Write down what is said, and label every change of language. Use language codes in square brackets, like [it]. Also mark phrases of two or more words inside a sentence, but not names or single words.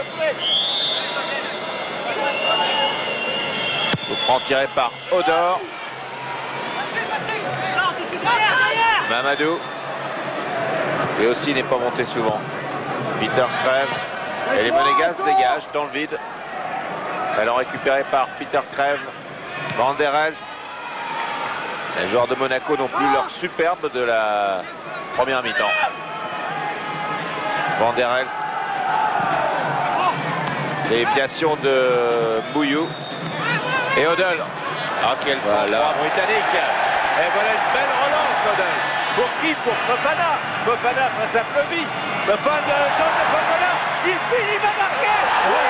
[fr] Coup franc tiré par Odor. Mamadou. Et aussi n'est pas monté souvent. Peter Crève. Et les Monégasques dégagent dans le vide. Ballon récupéré par Peter Crève. Van der Elst. Les joueurs de Monaco n'ont plus leur superbe de la première mi-temps. Van der Elst. Déviation de Bouillou. Et Odell. Ah, quel sang-froid britannique. Et voilà une belle relance d'Odell. Pour qui? Pour Fofana. Fofana face à Plevy. Fofana, John de Fofana. Il va marquer. Oui.